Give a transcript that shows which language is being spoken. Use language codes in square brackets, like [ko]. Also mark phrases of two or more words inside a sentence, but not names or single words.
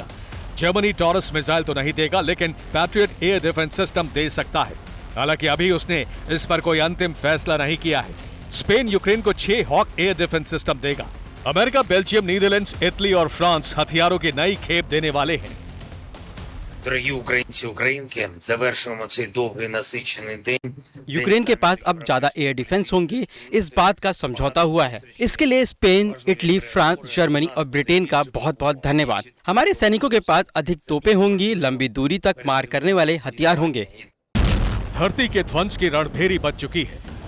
[hi] जर्मनी टॉरस मिसाइल तो नहीं देगा, लेकिन पैट्रियट [en] air defense system [hi] दे सकता है। हालांकि अभी उसने इस पर कोई अंतिम फैसला नहीं किया है। स्पेन यूक्रेन को 6 हॉक [en] air defense system [hi] देगा। अमेरिका, बेल्जियम, नीदरलैंड्स, इटली और फ्रांस हथियारों की नई खेप देने वाले हैं। [uk] Дорогі українці, українки, завершуємо цей довгий насичений день. [hi] यूक्रेन के पास अब ज्यादा [en] air defense [hi] होंगे, इस बात का समझौता हुआ है। इसके लिए स्पेन, इटली, फ्रांस, जर्मनी और ब्रिटेन का बहुत बहुत धन्यवाद। हमारे सैनिकों के पास अधिक तोपें होंगी, लंबी दूरी तक मार करने वाले हथियार होंगे। धरती के ध्वंस की रणभेरी बज चुकी है।